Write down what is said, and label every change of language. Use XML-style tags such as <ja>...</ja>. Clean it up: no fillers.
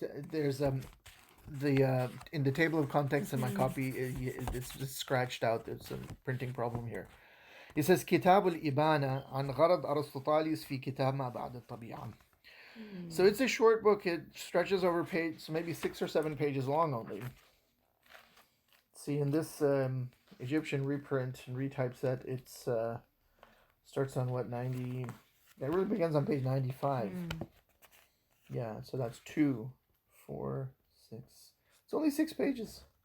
<en>There's in the table of contents in my copy, it's just scratched out. There's a printing problem here. It says</en> <ar>كتاب الإبانة عن غرض أرسطوطاليس في كتاب ما بعد الطبيعة.</ar> <en>So it's a short book. It stretches over maybe 6 or 7 pages long only. See, in this Egyptian reprint and retypeset, it's starts on 90. It really begins on page 95. Yeah, so that's 2, 4, 6. It's only 6 pages.</en>